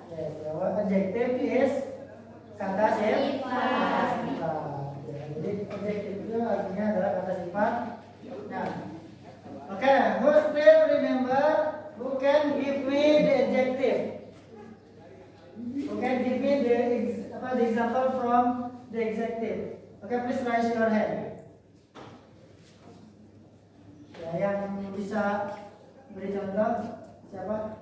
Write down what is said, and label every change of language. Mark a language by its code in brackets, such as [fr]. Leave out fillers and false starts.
[en] Yes, what adjective is [id] kata sifat. Jadi adjective itu artinya adalah kata sifat. [en] Nah, okay, who still remember? Who can give me the adjective? Who can give me the example from the adjective? Okay, please raise your hand. [id] Ya, yang bisa beri contoh siapa?